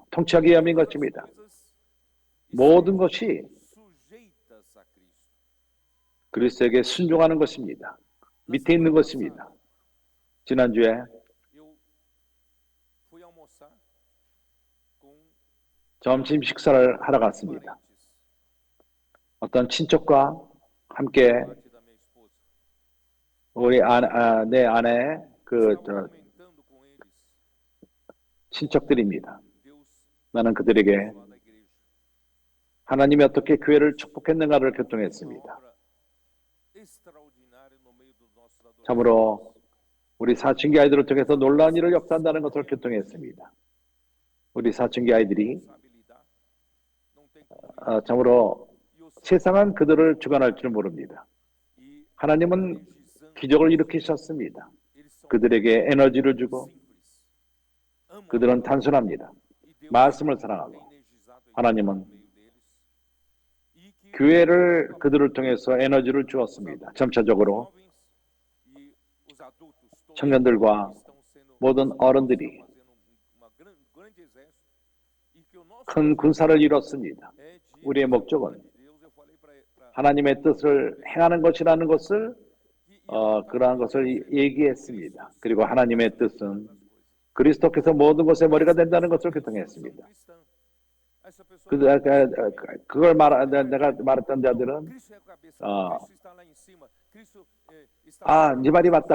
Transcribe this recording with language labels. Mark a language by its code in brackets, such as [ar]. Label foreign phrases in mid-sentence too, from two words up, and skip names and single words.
[ko] 통치하기 위함인 것입니다. 모든 것이 그리스도에게 순종하는 것입니다. 밑에 있는 것입니다. 지난주에 점심 식사를 하러 갔습니다. 어떤 친척과 함께 [pt] parte da minha esposa. [ko] 내 아내 [pt] Estava comentando com eles [ko] 친척들입니다. [pt] Deus [ko] 나는 그들에게 [pt] abençoado a igreja. [ko] 하나님이 어떻게 교회를 축복했는가를 [pt] Uma [ko] 교통했습니다. [pt] obra extraordinária no meio dos nossos adolescentes. [ko] 참으로 우리 사춘기 아이들을 통해서 놀라운 일을 역사한다는 것을 교통했습니다. 우리 사춘기 아이들이 [pt] Responsabilidade. Não tem como lidar. [ko] 참으로 [pt] E o Senhor [ko] 세상은 그들을 주관할 줄 모릅니다. [pt] e [ko] 하나님은 [pt] energizando, [ko] 기적을 일으키셨습니다. [pt] eles são [ko] 그들에게 에너지를 주고 [pt] simples. Amam a [ko] 그들은 [pt] palavra. [ko] 단순합니다. [pt] E Deus [ko] 말씀을 [pt] tem [ko] 사랑하고 [pt] energizado a igreja [ko] 하나님은 [pt] no meio deles. E que [ko] 교회를 그들을 통해서 에너지를 주었습니다. 점차적으로 [pt] jovens e os adultos todos [ko] 청년들과 [pt] estão sendo [ko] 모든 어른들이 [pt] fazendo uma grande exército e que o nosso [ko] 큰 군사를 이뤘습니다. [pt] é de [ko] 우리의 목적은 [pt] de Deus. Eu falei para [ko] 하나님의 뜻을 행하는 것이라는 것을 그러한 것을 얘기했습니다. 그리고 하나님의 뜻은 그리스도께서 모든 것의 머리가 된다는 것을 교통했습니다. 그걸 내가 말했던 자들은 네 말이 맞다.